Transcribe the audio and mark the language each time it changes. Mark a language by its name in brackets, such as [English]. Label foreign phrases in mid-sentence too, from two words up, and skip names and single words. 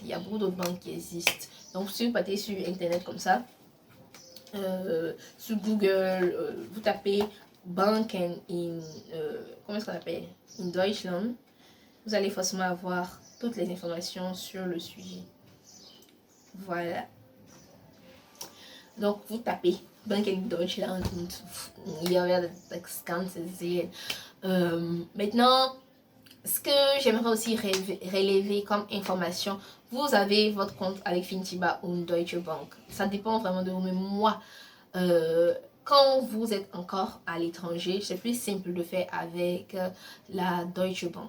[French] Il y a beaucoup d'autres banques qui existent. Donc, si vous partez sur Internet comme ça, sur Google, vous tapez [German] Banken in, [French] comment est-ce qu'on appelle? [German] In Deutschland, [French] vous allez forcément avoir toutes les informations sur le sujet. Voilà. Donc, vous tapez [German] Banken in Deutschland und ihr werdet das Ganze sehen. [French] Maintenant, ce que j'aimerais aussi relever comme information, vous avez votre compte avec Fintiba ou une Deutsche Bank. Ça dépend vraiment de vous. Mais moi, quand vous êtes encore à l'étranger, c'est plus simple de faire avec la Deutsche Bank.